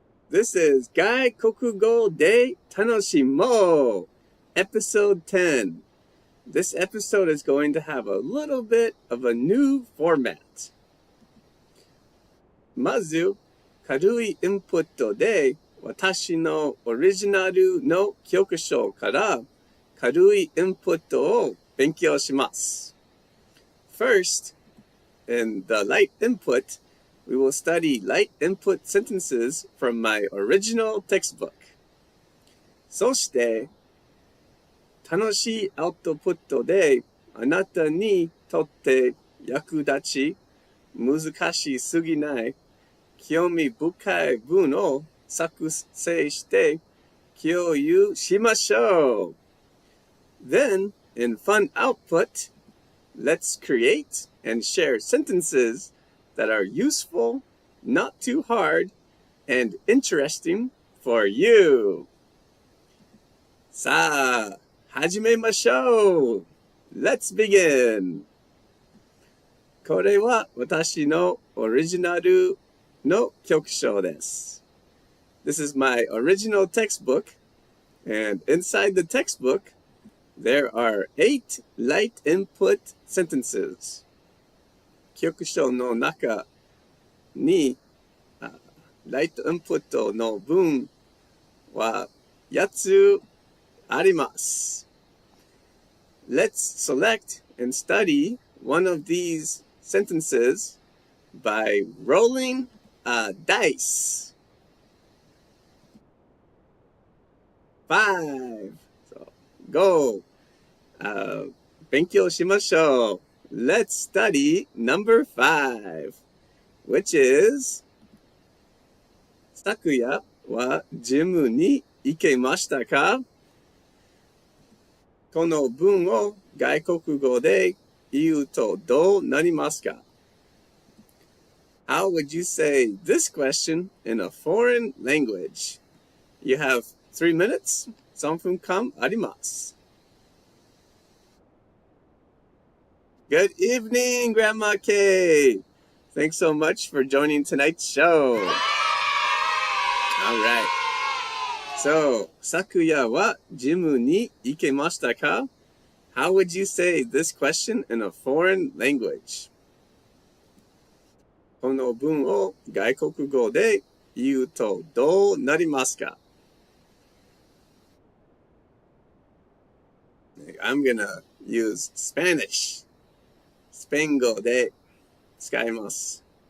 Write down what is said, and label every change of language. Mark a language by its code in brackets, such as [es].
[en] This is 外国語で楽しもう Episode 10. This episode is going to have a little bit of a new format. [ja] まず、軽いインプットで私のオリジナルの教科書から軽いインプットを勉強します。 [en] First, in the light input, we will study light input sentences from my original textbook. [ja] そして、楽しいアウトプットであなたにとって役立ち、難しすぎない、興味深い文を作成して共有しましょう。 [en] Then, in fun output, let's create and share sentences that are useful, not too hard, and interesting for you. [ja] さあ、始めましょう。 [en] Let's begin. [ja] これは私のオリジナルの教科書です。 [en] This is my original textbook, and inside the textbook, there are 8 light input sentences. [ja] 教科書の中にライトインプットの文は8つあります。 [en] Let's select and study one of these sentences by rolling a dice. 5, so go. [ja] 勉強しましょう。 [en] Let's study number 5, which is [ja] 昨夜はジムに行けましたか？この文を外国語で言うとどうなりますか？ [en] How would you say this question in a foreign language? You have 3 minutes. [ja] 3分間あります。 [en] Good evening, Grandma Kay. Thanks so much for joining tonight's show. All right. [ja] So, 昨夜はジムに行けましたか？ [en] How would you say this question in a foreign language? [ja] この文を外国語で言うとどうなりますか？ [en] I'm gonna use Spanish. [ja] スペイン語で使います。